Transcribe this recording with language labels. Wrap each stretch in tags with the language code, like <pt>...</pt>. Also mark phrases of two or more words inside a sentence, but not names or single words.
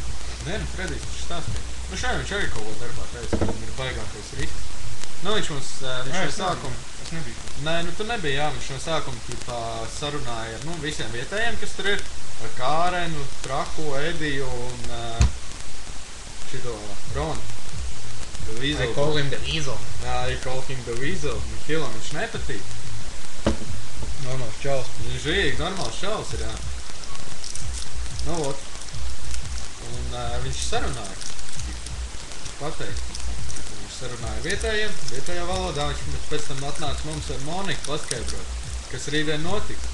<lv>Nē, Fredijs viņš stāstīja. Šajā viņš arī kaut ko darbā teica, ka viņam ir baigākais risks. Viņš mums, viņš no sākuma... Es nebiju. Nē, tu nebija, jā, viņš no sākuma sarunāja ar visiem vietējiem, kas tur ir. Ar Kārenu, Traku, Ediju un šito Ronu.</lv> <en>I call him the Weasel.</en> <lv>Jā,</lv> <en>I call him the Weasel.</en> <lv>Mihilam viņš nepatīk. Normāls čalis. Viņš žīgi, normāls čalis ir, jā. Nu, ot. Un viņš sarunāja. Pateikt. Viņš sarunāja vietējā valodā. Viņš pēc tam atnāca mums ar Moniku paskaidrot, kas rītdien notiks.</lv>